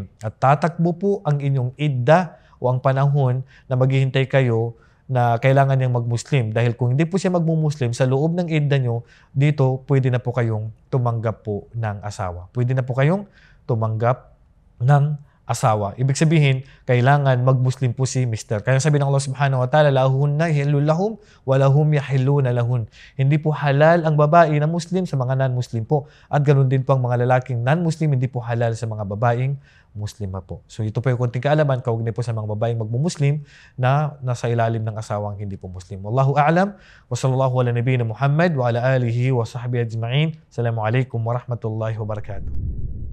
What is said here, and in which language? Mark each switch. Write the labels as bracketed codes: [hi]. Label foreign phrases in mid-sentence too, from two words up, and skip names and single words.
[tl] At tatakbo po ang inyong iddah o ang panahon na maghihintay kayo na kailangan niyang magmuslim. Dahil kung hindi po siya magmumuslim, sa loob ng iddah nyo, dito pwede na po kayong tumanggap po ng asawa. Pwede na po kayong tumanggap ng asawa. Ibig sabihin, kailangan magmuslim po si mister. Kaya sabi ng [ar] الله سبحانه وتعالى لهن يحل لهم ولهم يحلون لهن. [tl] Hindi po halal ang babae na Muslim sa mga non-Muslim po. At ganoon din po ang mga lalaking non-Muslim, hindi po halal sa mga babaeng Muslima po. So ito po yung konting kaalaman kaugnay po sa mga babaeng magmumuslim na nasa ilalim ng asawang hindi po Muslim. [ar] والله أعلم وصلى الله على نبينا محمد وعلى آله وصحبه أجمعين. السلام عليكم ورحمة الله وبركاته.